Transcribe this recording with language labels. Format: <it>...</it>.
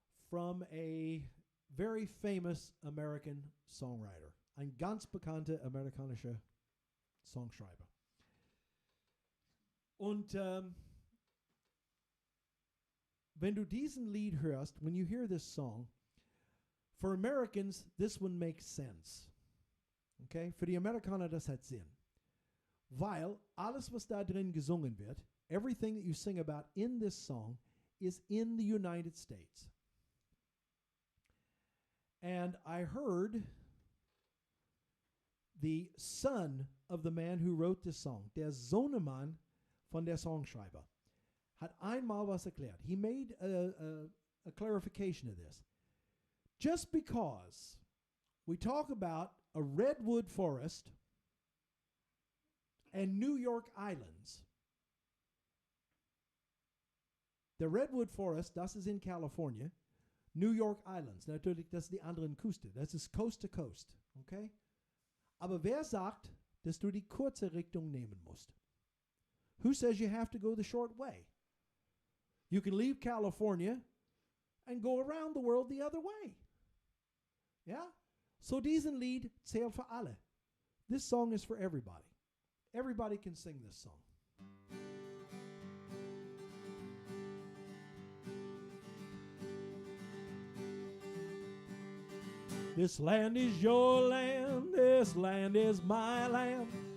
<en>From a very famous American songwriter.</en> <de>Ein ganz bekannter amerikanischer Songschreiber. Und wenn du diesen Lied hörst,</de> <en>when you hear this song, for Americans, this one makes sense. Okay?</en> <de>Für die Amerikaner, das hat Sinn. Weil alles, was da drin gesungen wird,</de> <en>everything that you sing about in this song is in the United States. And I heard the son of the man who wrote this song,</en> <de>der Sohnemann von der Songschreiber, hat einmal was erklärt.</de> <en>He made a clarification of this. Just because we talk about a redwood forest and New York Islands, the redwood forest,</en> <de>das ist in California, New York Islands, natürlich, das ist die anderen Küste,</de> <en>das ist Coast to Coast, okay?</en> <de>Aber wer sagt, dass du die kurze Richtung nehmen musst?</de> <en>Who says you have to go the short way? You can leave California and go around the world the other way. Yeah?</en> <de>So diesen Lied zählt für alle.</de> <en>This song is for everybody. Everybody can sing this song. This land is your land, this land is my land.</en>